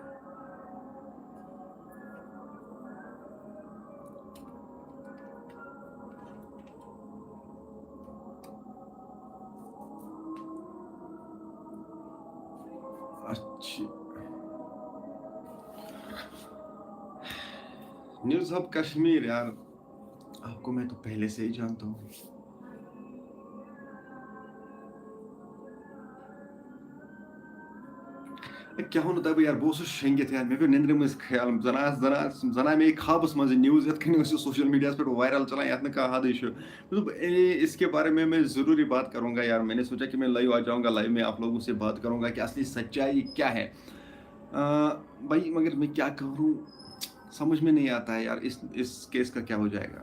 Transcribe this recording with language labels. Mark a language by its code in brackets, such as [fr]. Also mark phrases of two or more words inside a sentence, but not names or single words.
[hi] अच्छी न्यूज़ हब कश्मीर यार, आपको मैं तो पहले से ही जानता हूँ। क्या होता है यार, बहुत शेंगित यार, [ks] मे पे निंद्र मज ख्याल जना मे खाबस मज न्यूज़ यत कन [en] social media [ks] पे वायरल चलान, यत का हद मतलब [hi] इसके बारे में मैं ज़रूरी बात करूंगा यार। मैंने सोचा कि मैं लाइव आ जाऊंगा, लाइव में आप लोगों से बात करूंगा कि असली सच्चाई क्या है। भाई मगर मैं क्या करूँ, समझ में नहीं आता है यार, इस केस का क्या हो जाएगा।